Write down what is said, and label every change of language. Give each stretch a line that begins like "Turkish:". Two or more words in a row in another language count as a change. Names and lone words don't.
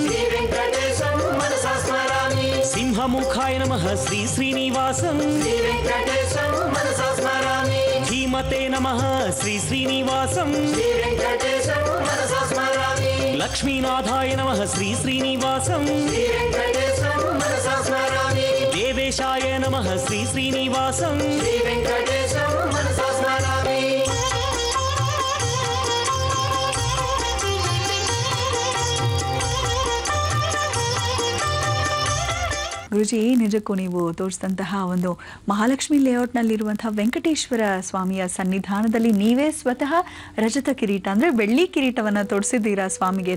Telugu: సింహముఖాయ నమః శ్రీ శ్రీనివాసం ధీమతే నమః శ్రీ శ్రీనివాసం లక్ష్మీనాథాయ నమః శ్రీ శ్రీనివాసం దేవేశాయ నమః శ్రీ శ్రీనివాసం
Kannada: ಗುರುಜಿ, ನಿಜಕ್ಕೂ ನೀವು ತೋರಿಸಿದಂತಹ ಒಂದು ಮಹಾಲಕ್ಷ್ಮಿ ಲೇಔಟ್ನಲ್ಲಿರುವಂತಹ ವೆಂಕಟೇಶ್ವರ ಸ್ವಾಮಿಯ ಸನ್ನಿಧಾನದಲ್ಲಿ ನೀವೇ ಸ್ವತಃ ರಜತ ಕಿರೀಟ ಅಂದರೆ ಬೆಳ್ಳಿ ಕಿರೀಟವನ್ನು ತೊಡಿಸಿದ್ದೀರಾ ಸ್ವಾಮಿಗೆ.